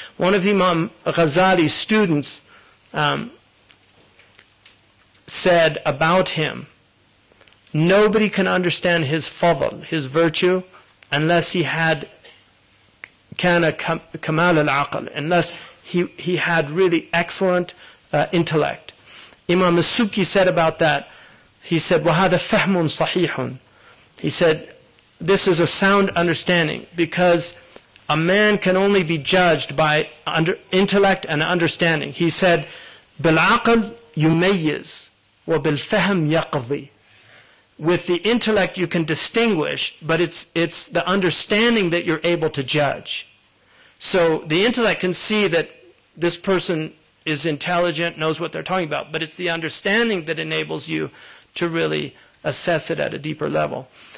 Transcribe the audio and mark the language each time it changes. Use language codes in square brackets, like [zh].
[en] One of Imam Ghazali's students said about him, nobody can understand his fadl, his virtue, unless he had [ar] kana kamal al-aql, [en] unless he had really excellent intellect. Imam al-Subki said about that, he said, [ar] وَهَذَا فَهْمٌ صَحِيحٌ. [en] He said, this is a sound understanding, because a man can only be judged by intellect and understanding. He said, [ar] بِالْعَقْلِ يُمَيِّزْ وَبِالْفَهْمِ يَقْضِي. [en] With the intellect you can distinguish, but it's the understanding that you're able to judge. So the intellect can see that this person is intelligent, knows what they're talking about, but it's the understanding that enables you to really assess it at a deeper level.